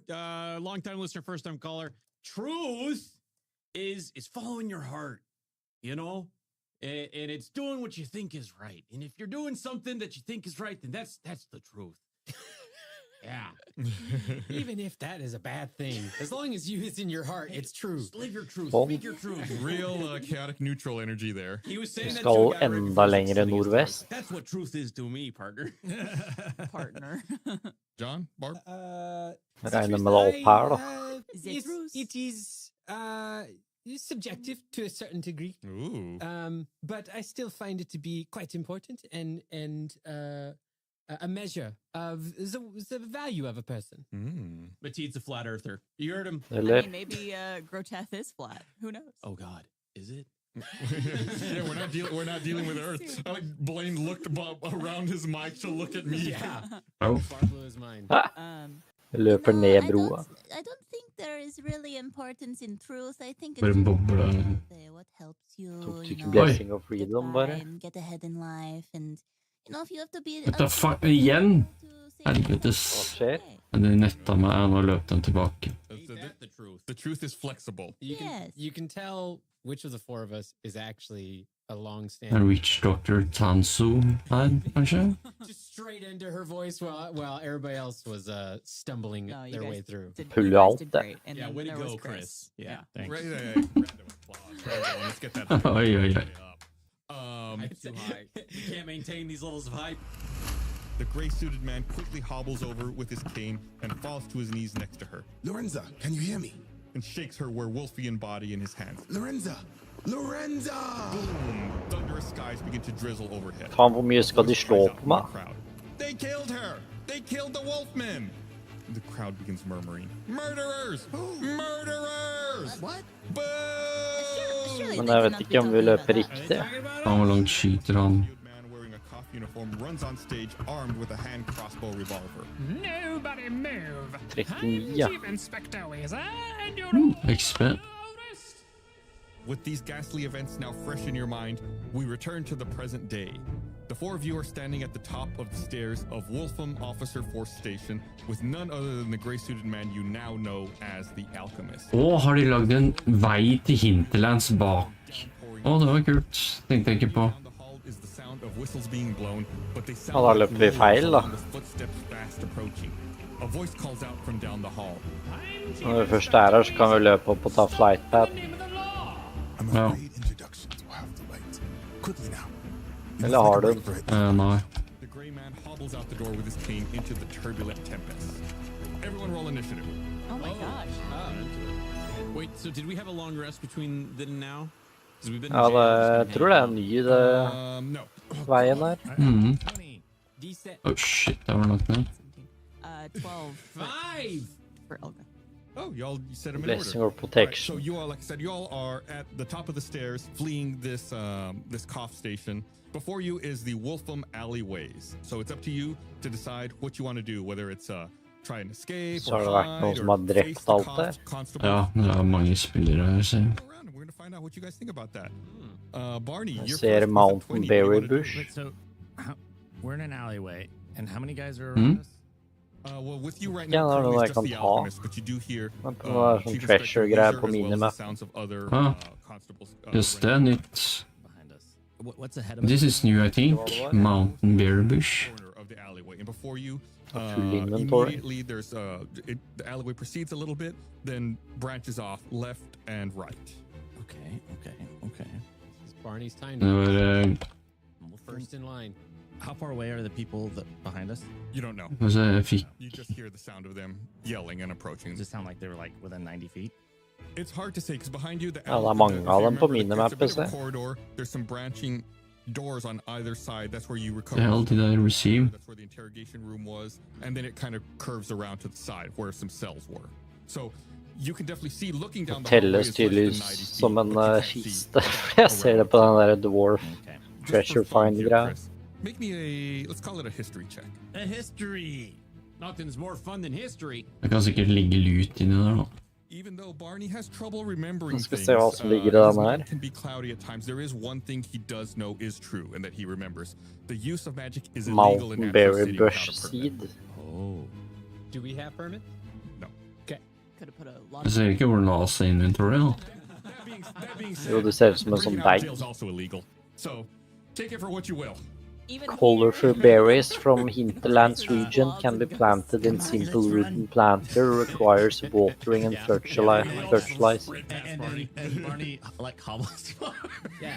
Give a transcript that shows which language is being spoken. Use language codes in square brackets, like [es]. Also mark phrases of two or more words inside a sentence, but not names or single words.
[en] Long-time listener, first-time caller. Truth is following your heart, and it's doing what you think is right. And if you're doing something that you think is right, then that's the truth. Yeah. Even if that is a bad thing, as long as it's in your heart, it's true. Just live your truth. Well, Speak your truth. Real chaotic neutral energy there. He was saying [no] Vi [en] that [no] skal [en] you got ready [no] enda [en] for [no] lenger [en] City [no] nordvest. [en] That's what truth is to me, partner. Partner. John, Barb? [no] Jeg regner med alt her, da. [en] It is subjective to a certain degree. Ooh. But I still find it to be quite important and a measure of the value of a person. Matid's a flat earther. You heard him. I mean, maybe Groteth is flat. Who knows? Oh God, is it? Yeah, we're not dealing with Earth. I like Blaine looked around his mic to look at me. Yeah. Oh. Blew his mind. [no] Løper ned broa. [en] I don't think there is really importance in truth. I think [no] Bare [en] it's [no] en boble. [en] what helps you, [no] Tok du [en] you [no] ikke [en] know, Blessing of Freedom, get [no] bare? [en] by and get ahead in life, and if you have to be. What the fuck? [no] Igjen? Helvetes. Den netta meg, nå løp den tilbake. [en] The truth is flexible. You can tell which of the four of us is actually a long-standing. [no] En [en] witch doctor [no] Tansu her, kanskje? [en] Just straight into her voice while everybody else was stumbling their way through. [no] Puller alt det. [en] Yeah, way to go, Chris. Yeah, thanks. Let's get that. Oi, oi, oi. Hype's too high. We can't maintain these levels of hype. The gray-suited man quickly hobbles over with his cane and falls to his knees next to her. Lorenza, can you hear me? And shakes her werewolfian body in his hands. Lorenza! Lorenza! Boom! Thunderous skies begin to drizzle overhead. [no] Faen, hvor mye skal de slå på meg? [en] They killed her! They killed the wolfman! The crowd begins murmuring. Murderers! Murderers! What? Boo! [no] Men jeg vet ikke om vi løper riktig. Hvor langt skyter han? [en] Uniform runs on stage armed with a hand crossbow revolver. Nobody move. [no] 39, ja. [en] Chief Inspector Weezer, and you're XP. With these ghastly events now fresh in your mind, we return to the present day. The four of you are standing at the top of the stairs of Wolfham Officer Force Station with none other than the gray-suited man you now know as the Alchemist. [no] Har de lagd en vei til Hinterlands bak? Det var kult. Tenkte jeg ikke på. Da løper vi feil, da. Når vi først er her, så kan vi løpe opp og ta flightpad. Ja. Eller har du den? Nei. [en] The gray man hobbles out the door with his cane into the turbulent tempest. Everyone roll initiative. Oh my gosh. Wait, so did we have a long rest between then and now? [no] Ja, jeg tror det er ny veien her. [en] Oh shit, [no] det var nok ned. [en] 12. 5 for Elga. Oh, you set them in Blessing order. or protection. Right, so you all, like I said, you all are at the top of the stairs, fleeing this this cough station. Before you is the Wolfham alleyways. So it's up to you to decide what you want to do, whether it's try and escape [no] Så har [en] or [no] det vært noen [en] hide [no] som har [en] or [no] drept [en] face the [no] alt der. [en] constable. [no] Ja, det mange spillere her, ser jeg. [en] We're going to find out what you guys think about that. Barney, [no] Jeg [en] you're [no] ser [en] first with a Mountain 20. Berry What do you wanna do? Bush. Wait, so we're in an alleyway, and how many guys are Hmm? around us? Well, with you right [no] Ja, [en] now, [no] det er [en] currently [no] noe [en] it's [no] jeg [en] just [no] kan [en] the [no] ta. [en] alchemist, but you do hear [no] Det er sånn [en] Chief Inspector [no] treasure-greier [en] Weezer, [no] på [en] as well as the [no] minimap. [en] sounds of other Ah. constables. [no] Just det, nytt. [en] What's ahead of us? This is new, I think. Mountain Berry Bush. Of the alleyway, and before you, Full inventory. immediately there's the alleyway proceeds a little bit, then branches off left and right. Okay. It's Barney's time. [no] Det var [en] First in line. How far away are the people behind us? You don't know. [no] Altså, jeg fikk [en] You just hear the sound of them yelling and approaching. Does it sound like they were like within 90 feet? It's hard to say because behind you, the [no] Ja, det er [en] alley- [no] mange [en] if [no] av [en] you [no] dem på [en] remember, there's a [no] minimappet, [en] bit of a [no] se. [en] corridor. There's some branching doors on either side. That's where you recover. The hell did I receive? That's where the interrogation room was, and then it kind of curves around to the side where some cells were. So you can definitely see looking down the hallway [no] Telles [en] is less than [no] tydeligvis [en] 90 feet, [no] som en [en] but you can't see [no] kiste. Jeg ser det på den der [en] dwarf treasure [no] find-greia. [en] Make me a, let's call it a history check. A history. Nothing's more fun than history. [no] Det kan sikkert ligge lut inni der, da. [en] Even though Barney has trouble remembering [no] Nå skal vi [en] things, [no] se hva som ligger i [en] his [no] den [en] mind [no] her. [en] can be cloudy at times. There is one thing he does know is true and that he remembers. The use of magic is illegal in Mountain Natural Berry City Bush without a permit. Seed. Oh. Do we have permit? No. Okay. Could have put a lot [no] Jeg ser ikke hvor den la seg inventory, da. [en] That being said, [no] Jo, det ser ut som en sånn [en] bringing out [no] bag. [en] jail is also illegal. So take it for what you will. Colorful berries from hinterlands region can be planted in simple wooden planter, requires watering and fertilize. And Barney like hobbles. Yeah.